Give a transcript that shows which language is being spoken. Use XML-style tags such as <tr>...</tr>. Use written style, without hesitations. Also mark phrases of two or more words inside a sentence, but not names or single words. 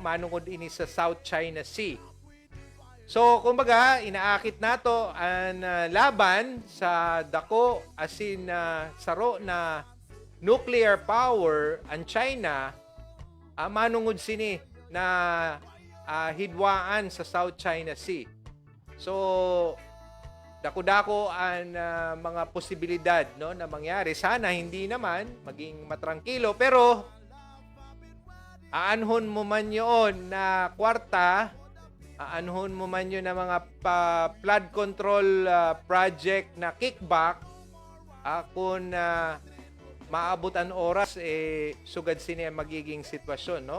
<bik>Manungod ini sa South China Sea. So, kumbaga, inaakit nato ang laban sa dako asin saro na</bik> <en>nuclear power</en> <bik>ang China, manungod sini na hidwaan sa South China Sea. So, dako-dako ang mga posibilidad, no, na mangyari. Sana hindi naman maging matrangkilo, pero aanhon mo man yun na kwarta, aanhon mo man yun na mga</bik> <en>flood control project</en> <bik>na kickback, kung maabot ang oras, sugad sini ang magiging sitwasyon, no?</bik>